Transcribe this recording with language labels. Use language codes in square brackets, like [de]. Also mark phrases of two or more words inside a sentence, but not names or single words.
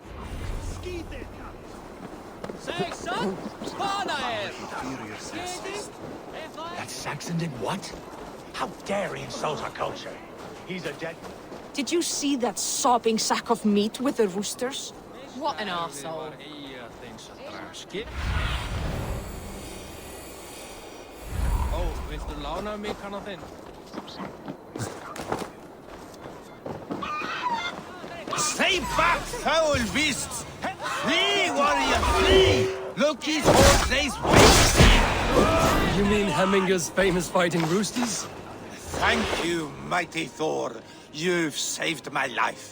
[en] Say, son! That Saxon did what? How dare he insult our culture? He's a dead... Did you see that sopping sack of meat with the roosters? What an arsehole. [is] Viltu lána mig hana þinn? [en] Stay back, foul beasts! Flee, warrior, flee! Loki's horse lays waste! You mean Hemminger's famous fighting roosters? Thank you, mighty Thor. You've saved my life.